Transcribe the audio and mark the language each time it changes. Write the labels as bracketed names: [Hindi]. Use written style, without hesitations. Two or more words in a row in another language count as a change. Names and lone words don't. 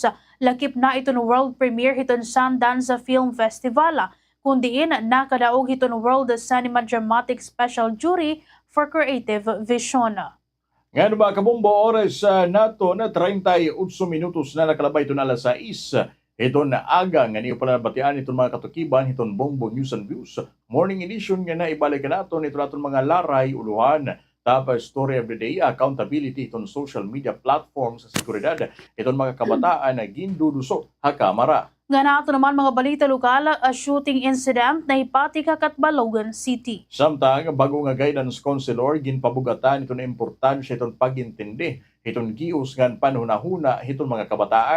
[Waray] Lakip na iton [English] world premiere [Waray] iton Sundance Film Festival kundi nakadaog iton World Cinema Dramatic Special Jury for Creative Vision. Ngayon ba kabombo oras nato na 38 minutos na nakalabay ito na alas 6. Ito na aga nga niyo pala nabatian itong mga katukiban itong Bombo News and Views. [English] Morning edition [Waray] nga na ibalik nato ito natin mga laray, uluhan, tapos [English] story of the day, accountability [Waray] itong [English] social media platforms [Waray] sa seguridad. Itong mga kabataan na ginduduso ha kamera. Nga nato naman mga balita lokal, [English] a shooting incident [Waray] na hipati Balogan City. Samtang bago nga guidance counselor ginpabugatan ito na importansya itong pagintindi itong gius ngan panhunahuna itong mga kabataan.